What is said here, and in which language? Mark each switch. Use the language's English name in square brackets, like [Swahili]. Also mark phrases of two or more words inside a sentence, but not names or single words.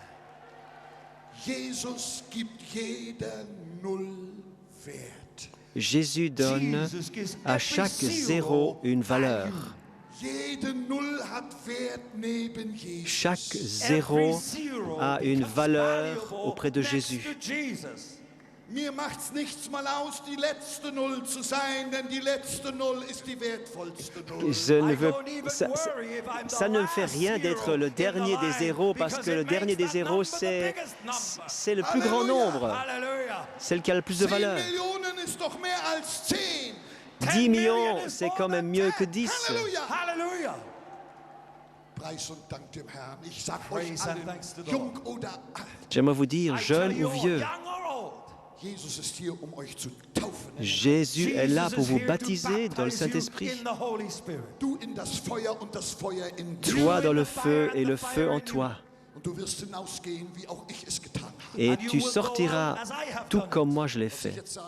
[French] Jésus donne à chaque zéro une valeur. Chaque zéro a une valeur auprès de Jésus. [German] Mir macht's nichts mal aus, die letzte Null zu sein, denn die letzte Null ist die wertvollste Null. [French] Ça ne me fait rien d'être le dernier des zéros, parce que le dernier des zéros, c'est le plus grand nombre. C'est le qui a le plus de valeur. 10 millions, c'est quand même mieux que 10. [German] Halleluja. Preis und Dank dem Herrn. Ich sag euch allen, jung oder alt. [French] J'aimerais vous dire, jeune ou vieux, Jésus est là pour vous baptiser dans le Saint-Esprit. Toi dans le feu et le feu en toi. Et tu sortiras tout comme moi je l'ai fait.